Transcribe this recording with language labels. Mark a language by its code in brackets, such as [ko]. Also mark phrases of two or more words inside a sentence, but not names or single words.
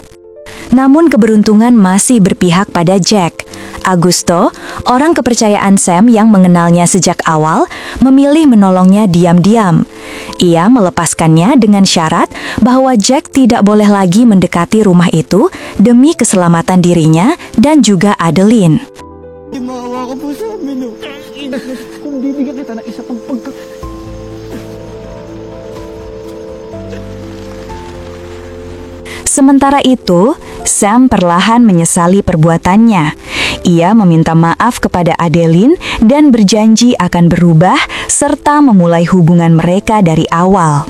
[id] Namun keberuntungan masih berpihak pada Jack. Augusto, orang kepercayaan Sam yang mengenalnya sejak awal, memilih menolongnya diam-diam. Ia melepaskannya dengan syarat bahwa Jack tidak boleh lagi mendekati rumah itu demi keselamatan dirinya dan juga Adeline. [tl] Maawa ka po sa amin, oh. Kung bibigyan kita ng isa pang [id] Sementara itu, Sam perlahan menyesali perbuatannya. Ia meminta maaf kepada Adeline dan berjanji akan berubah serta memulai hubungan mereka dari awal.